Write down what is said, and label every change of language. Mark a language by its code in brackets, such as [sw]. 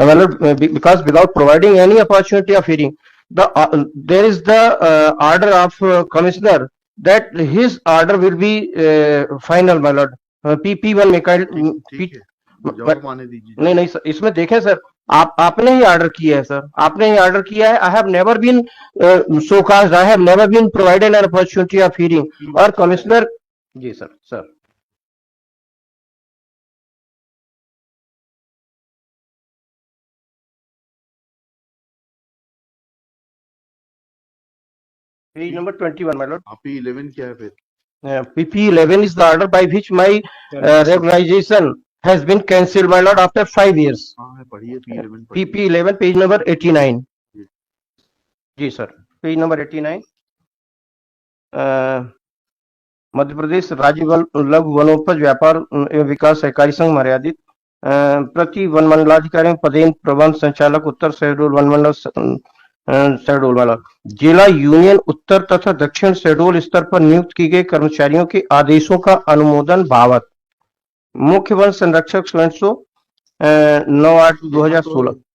[en] My lord, because without providing any opportunity of hearing, there is the order of commissioner that his order will be final, my lord. [hi] P1 में जवाब आने दीजिए। नहीं sir, इसमें देखें sir, आपने ही order किया है सर, आपने ही ऑर्डर किया है। [en] I have never been so cast, I have never been provided an opportunity of hearing. [hi] और commissioner ji sir [en] Page number 21, my lord. [hi] P11 क्या है फिर? [en] P11 is the order by which my regularization has been cancelled, my lord, after 5 years. [hi] पढ़िए P11। P11 page number 89 जी sir, page number 89। Madhya Pradesh राज्य लघु वनोपज व्यापार एवं विकास सहकारी संघ मर्यादित प्रति वन मंडलाधिकारी पदेन प्रबंध संचालक उत्तर शेड्यूल वन मंडल शेड्यूल वाला जिला यूनियन उत्तर तथा दक्षिण शेड्यूल स्तर पर नियुक्त की गए कर्मचारियों के आदेशों का अनुमोदन भावत मुख्य वन संरक्षक 9/8/2016।